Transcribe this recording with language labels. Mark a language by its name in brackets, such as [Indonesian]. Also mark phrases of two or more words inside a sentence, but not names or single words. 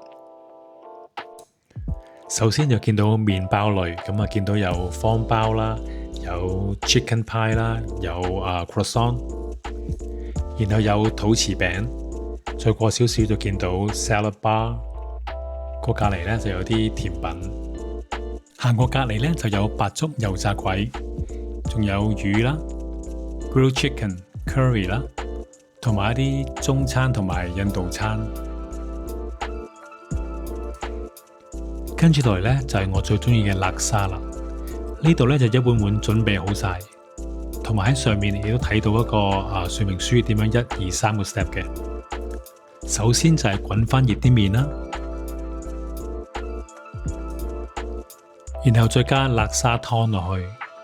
[Cantonese] 首先就見到麵包類，咁見到有方包啦，有 [English] chicken pie [Cantonese] 啦，有croissant， 然後有肚臍餅，再過少少就見到 [English] salad bar， [Cantonese] 個隔離呢就有啲甜品，行過隔離呢就有白粥油炸鬼，仲有魚啦 ， [English] grilled chicken、curry [Cantonese] 啦。同埋一啲中餐同埋印度餐，跟住落嚟呢，就係我最中意嘅辣沙啦。呢度呢，就一碗碗準備好晒，同埋喺上面亦都睇到一個說明書點樣1、2、3個 step 嘅。首先就係滾翻熱啲麵啦， 然後再加辣沙湯落去。